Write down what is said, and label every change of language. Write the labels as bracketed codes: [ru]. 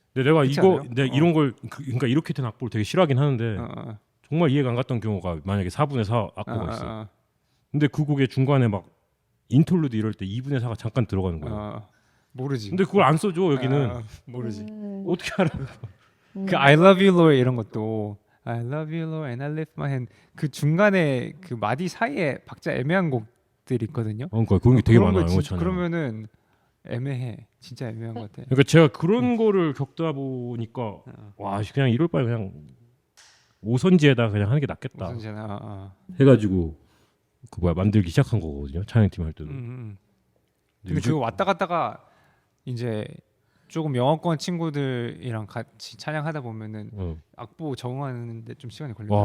[ko] 근데 내가 그렇지 이거 않아요? 이런 걸 그러니까 이렇게 된 악보를 되게 싫어하긴 하는데 정말 이해가 안 갔던 경우가 만약에 4분의 4 악보가 있어. 근데 그 곡의 중간에 막 인톨루드 이럴 때 2분의 4가 잠깐 들어가는 거예요. 모르지. 근데 그걸 안 써줘 여기는. 모르지. 어떻게 알아? 그 [en] I love you Lord [ko] 이런 것도 [en] I love you Lord and I lift my hand [ko] 그 중간에 그 마디 사이에 박자 애매한 곡들이 있거든요. 그러니까 그런 게 되게 그런 거 많아요. 영어 찬양. 그러면은 애매해. 진짜 애매한 것 같아. 그러니까 제가 그런 거를 겪다 보니까 와 그냥 이럴 바에 그냥 오선지에다 그냥 하는 게 낫겠다 무슨 제나. 해가지고 그 뭐야 만들기 시작한 거거든요. 찬양팀 할 때도. 근데 그거 왔다 갔다가 이제 조금 영어권 친구들이랑 같이 찬양하다 보면은 악보 적응하는데 좀 시간이 걸려요.